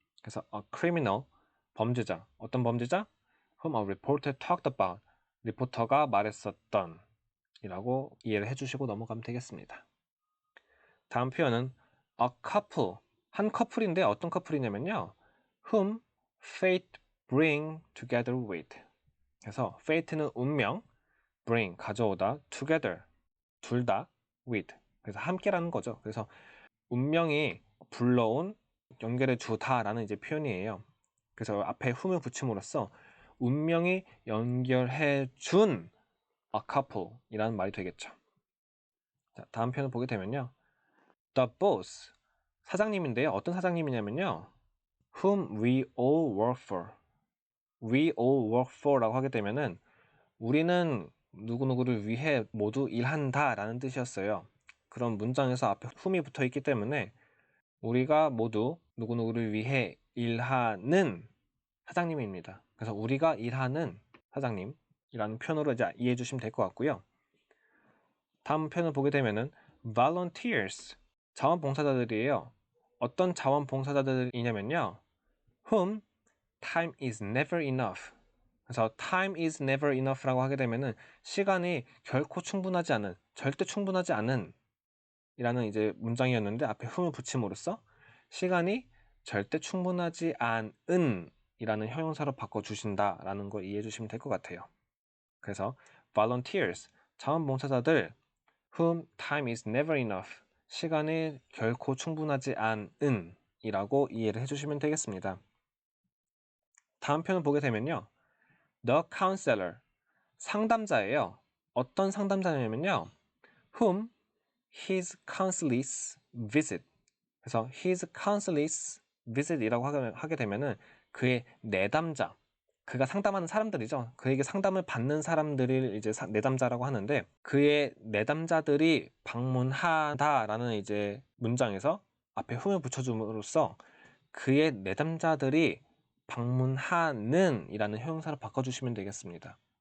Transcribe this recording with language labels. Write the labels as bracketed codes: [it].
[ko] 그래서 a criminal, 범죄자, 어떤 범죄자? [en] whom a reporter talked about, [ko] 리포터가 말했었던 이라고 이해를 해주시고 넘어가면 되겠습니다. 다음 표현은 a couple, 한 커플인데 어떤 커플이냐면요. [en] whom fate bring together with. [ko] 그래서 fate는 운명, bring 가져오다, together 둘 다, with 그래서 함께라는 거죠. 그래서 운명이 불러온, 연결해 주다라는 이제 표현이에요. 그래서 앞에 whom을 붙임으로써 운명이 연결해 준 a couple이라는 말이 되겠죠. 자, 다음 표현을 보게 되면요. [en] The boss, 사장님인데요. [ko] 어떤 사장님이냐면요. [en] whom we all work for. we all work for [ko] 라고 하게 되면은 우리는 누구누구를 위해 모두 일한다 라는 뜻이었어요. 그런 문장에서 앞에 whom이 붙어 있기 때문에 우리가 모두 누구누구를 위해 일하는 사장님입니다. 그래서 우리가 일하는 사장님이라는 표현으로 이제 이해해 주시면 될 것 같고요. 다음 표현을 보게 되면은 volunteers, 자원봉사자들이에요. 어떤 자원봉사자들이냐면요. [en] whom time is never enough. [ko] 그래서 [en] time is never enough [ko] 라고 하게 되면은 시간이 결코 충분하지 않은, 절대 충분하지 않은 이라는 이제 문장이었는데 앞에 whom을 붙임으로써 시간이 절대 충분하지 않은 이라는 형용사로 바꿔주신다라는 거 이해해 주시면 될 것 같아요. 그래서 volunteers, 자원봉사자들 [en] whom time is never enough, [ko] 시간이 결코 충분하지 않은 이라고 이해를 해주시면 되겠습니다. 다음 편을 보게 되면요. [en] The counselor, [ko] 상담자예요. 어떤 상담자냐면요. [en] whom his counsel is visit. [ko] 그래서 his counsel's visit이라고 하게 되면은 그의 내담자, 그가 상담하는 사람들이죠. 그에게 상담을 받는 사람들을 이제 내담자라고 하는데, 그의 내담자들이 방문하다라는 이제 문장에서 앞에 whom을 붙여줌으로써 그의 내담자들이 방문하는 이라는 형용사로 바꿔주시면 되겠습니다.